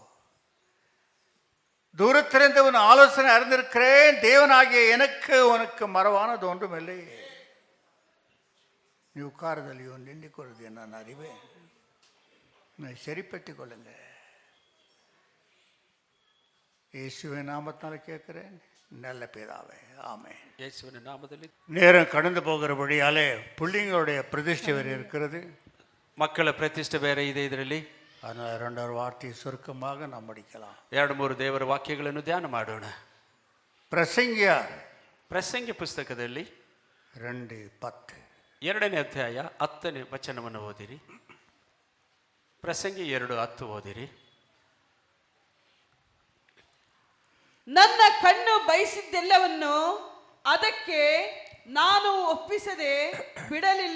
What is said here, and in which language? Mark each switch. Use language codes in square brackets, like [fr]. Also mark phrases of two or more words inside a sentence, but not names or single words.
[ta] தூரத்திலிருந்து உன் ஆலோசனை அறிந்திருக்கிறேன், தேவனாகிய எனக்கு உனக்கு மறவானது ஒன்றும் இல்லை. நீ உட்காருதலையோ நின்று கொள்வது நான் அறிவேன். சரிப்படுத்திக் கொள்ளுங்க. இயேசுவின் நாமத்தால் கேட்கிறேன் நல்ல பிதாவே, ஆமென். [kn] ಯೇಸುವಿನ ನಾಮದಲ್ಲಿ. [ta] நேரம் கடந்து போகிற வழியாலே பிள்ளைங்களுடைய பிரதிஷ்டை வேறு இருக்கிறது, [kn] ಮಕ್ಕಳ ಪ್ರತಿಷ್ಠೆ ಬೇರೆ ಇದೆ ಇದರಲ್ಲಿ. [ta] அதனால் 2 வார்த்தை சுருக்கமாக நாம் படிக்கலாம். [kn] 2-3 ದೇವರ ವಾಕ್ಯಗಳನ್ನು ಧ್ಯಾನ ಮಾಡೋಣ. [ta] பிரசங்கியா [kn] ಪ್ರಸಂಗಿ ಪುಸ್ತಕದಲ್ಲಿ 2:10 2ನೇ ಅಧ್ಯಾಯ 10ನೇ ವಚನವನ್ನು ಓದಿರಿ. ಪ್ರಸಂಗಿ 2:10 ಓದಿರಿ. ನನ್ನ ಕಣ್ಣು ಬಯಸಿದ್ದೆಲ್ಲವನ್ನು ಅದಕ್ಕೆ ನಾನು ಒಪ್ಪಿಸದೆ ಬಿಡಲಿಲ್ಲ.